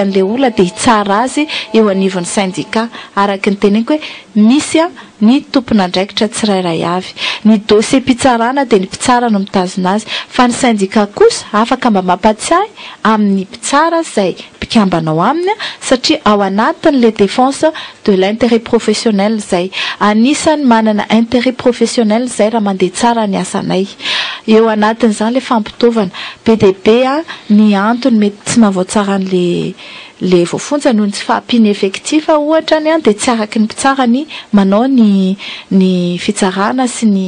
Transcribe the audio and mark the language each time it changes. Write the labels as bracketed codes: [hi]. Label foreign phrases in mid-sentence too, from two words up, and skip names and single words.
[mg] an'le olona de hitsara azy eo anivon'ny syndicat araka ny teneniko hoe misy ny tompon'andraikitra tsirairay avy ny dossier mpitsarana de ny mpitsara no mitazona azy fa ny syndicat kosa afaka mba mampatsiahy amin'ny mpitsara izay mpikambanao aminy satria ao anatin'le [fr] défense de l'intérêt professionnel [mg] zay anisany manana [fr] intérêt professionnel [mg] zay raha mandeha tsara ny asanay eo anatin'izany le fampitaovana PDB ny antony mety tsy mahavoatsara le voafonja noho ny tsy fahampiany effectif ohatra ny de tsy araky ny mpitsarany manao ny fitsarana sy